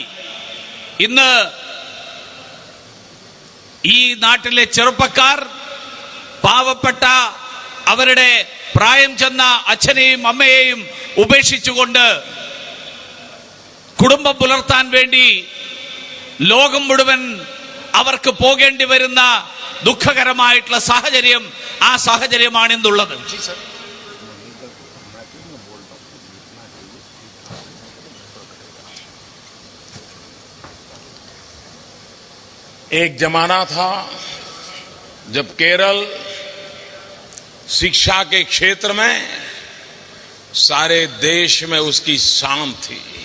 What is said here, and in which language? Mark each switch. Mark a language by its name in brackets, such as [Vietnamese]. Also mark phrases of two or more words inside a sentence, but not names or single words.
[Malayalam] ഇന്ന് ഈ നാട്ടിലെ ചെറുപ്പക്കാർ, പാവപ്പെട്ട അവരുടെ പ്രായം ചെന്ന അച്ഛനെയും അമ്മയെയും ഉപേക്ഷിച്ചുകൊണ്ട് കുടുംബം പുലർത്താൻ വേണ്ടി ലോകം മുഴുവൻ അവർക്ക് പോകേണ്ടി വരുന്ന ദുഃഖകരമായിട്ടുള്ള സാഹചര്യം, ആ സാഹചര്യമാണ് ഇന്നുള്ളത്. [Hindi] एक जमाना था जब केरल शिक्षा के क्षेत्र में सारे देश में उसकी शान थी।